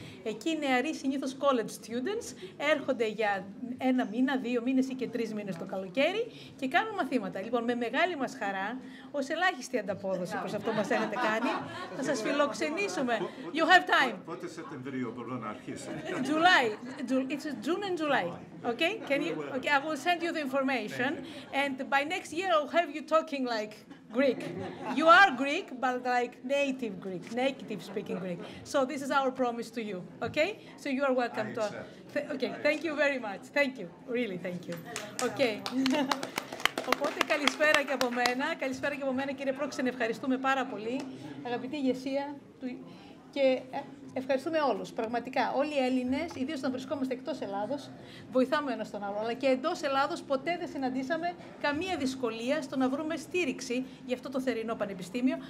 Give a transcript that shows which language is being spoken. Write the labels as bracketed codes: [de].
[el] Εκεί οι νεαροί, συνήθως [en] college students, [el] έρχονται για 1 μήνα, 2 μήνες ή και 3 μήνες το καλοκαίρι και κάνουν μαθήματα. Λοιπόν, με μεγάλη μας χαρά, ως ελάχιστη ανταπόδοση προς αυτό που μας έχετε κάνει, θα σας φιλοξενήσουμε. [en] You have time. [el] Πότε Σεπτεμβρίου μπορώ να αρχίσω? [en] July. It's June and July. Okay? Okay, I will send you the information, and by next year I'll have you talking like Greek. You are Greek, but like native Greek, native speaking Greek. So this is our promise to you, okay? So you are welcome to. Okay, thank you very much. Thank you, really, thank you. Okay. [el] Οπότε καλησπέρα και από μένα. Καλησπέρα και από μένα, κύριε Πρόξενε, ευχαριστούμε πάρα πολύ. Αγαπητή ηγεσία και ευχαριστούμε όλους. Πραγματικά, όλοι οι Έλληνες, ιδίως όταν βρισκόμαστε εκτός Ελλάδος, βοηθάμε ένας τον άλλο. Αλλά και εντός Ελλάδος ποτέ δεν συναντήσαμε καμία δυσκολία στο να βρούμε στήριξη για αυτό το θερινό πανεπιστήμιο.